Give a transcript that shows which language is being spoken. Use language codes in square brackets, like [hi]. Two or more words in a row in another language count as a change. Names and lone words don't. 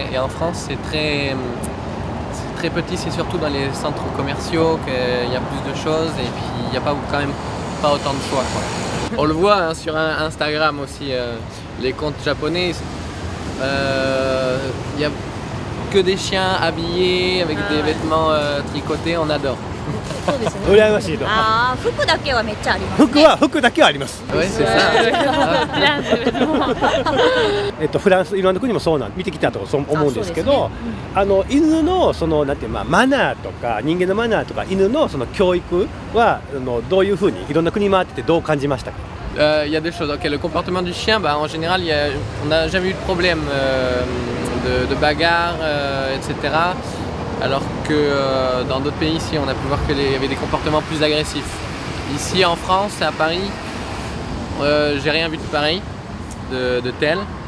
[fr] Et en France, c'est très petit, c'est surtout dans les centres commerciaux qu'il y a plus de choses et puis il n'y a quand même pas autant de choix, quoi. On le voit hein, sur Instagram aussi, les comptes japonais, il n'y a que des chiens habillés avec des vêtements tricotés, on adore. [ja] そうですね。羨ましいと。ああ、服だけはめっちゃありますね。服だけはあります。 [fr] Oui, c'est ça. Plein de vêtements. [ja] フランスいろんな国もそう見てきたとそう思うんですけど、犬のそのなんていうマナーとか人間のマナーとか犬のその教育はどういうふうにいろんな国回っててどう感じましたか。 [fr] Il y a deux choses. Okay, le comportement du chien, bah, en général, on n'a jamais eu de problème de bagarre, etc. Alors que dans d'autres pays, ici, on a pu voir qu'il y avait des comportements plus agressifs. Ici, en France, à Paris, j'ai rien vu de pareil, de tel.